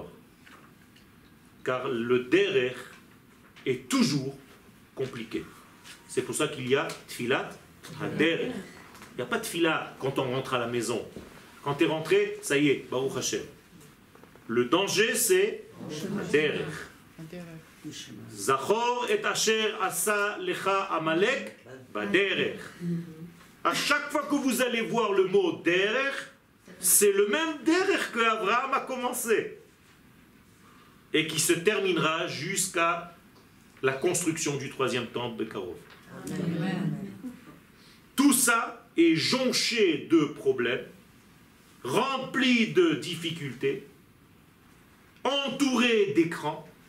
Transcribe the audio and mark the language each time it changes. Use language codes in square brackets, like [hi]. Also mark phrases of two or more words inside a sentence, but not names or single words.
[fr] Car le derech est toujours compliqué. C'est pour ça qu'il y a [he] תפילת הדרך. [fr] Il n'y a pas de tfila quand on rentre à la maison. Quand tu es rentré, ça y est, [he] ברוך השם. [fr] Le danger, c'est derech. [he] זכור את אשר עשה לך עמלק בדרך. [fr] À chaque fois que vous allez voir le mot derech, c'est le même derech que Abraham a commencé et qui se terminera jusqu'à la construction du troisième temple de Karov. Tout ça est jonché de problèmes, rempli de difficultés, entouré d'écrans.